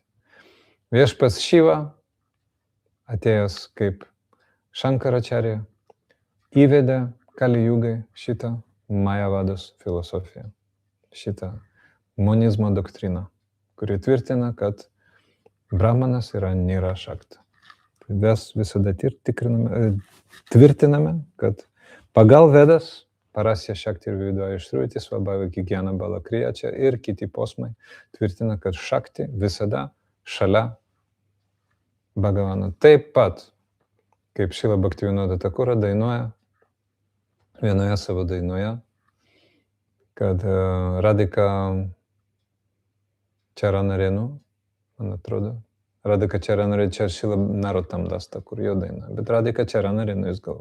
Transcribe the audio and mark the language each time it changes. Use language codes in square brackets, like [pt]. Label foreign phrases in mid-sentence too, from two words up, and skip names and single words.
[lt] Viešpats Šiva, atėjęs kaip Šankaracharya, įvedė Kali Jugai šitą Mayavados filosofiją, šitą monizmo doktriną, kuri tvirtina, kad Brahmanas yra nėra šakta. Mes visada tvirtiname, kad pagal Vedas [sa] परास्य शक्तिर् विविधैव श्रूयते स्वाभाविकी ज्ञान बल क्रिया [lt] čia ir kiti posmai tvirtina, kad šakti visada šalia Bhagavano. Taip pat, kaip Šrila Bhaktivinoda Thakura dainuoja vienoje savo dainoje, kad Radhika Charanarenu, man atrodo, Radhika Charanarenu, čia Šrila Narottam Das Thakur jo daina, bet Radhika Charanarenu jis galvoja.